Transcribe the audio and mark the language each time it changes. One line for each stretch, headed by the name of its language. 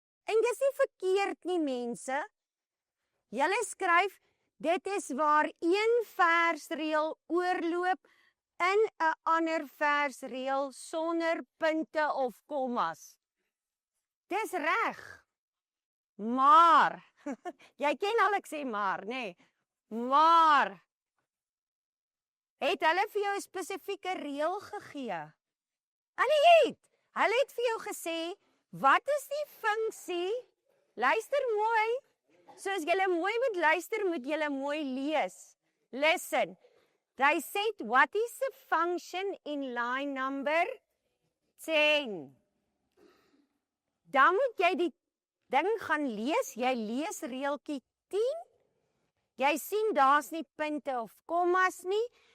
Afrikaans: En dis nie verkeerd nie, mense. Julle skryf, dit is waar een versreël oorloop in 'n ander versreël sonder punte of kommas. Dis reg. Maar, jy ken al ek sê maar, nê? Maar, het hulle vir jou 'n spesifieke reël gegee? Hulle het vir jou gesê, wat is die funksie? Luister mooi. So as julle mooi moet luister, moet julle mooi lees.
English: Listen. They said, what is the function in line number 10?
Afrikaans: Dan moet jy die ding gaan lees. Jy lees reeltjie 10. Jy sien daar's nie punte of kommas nie.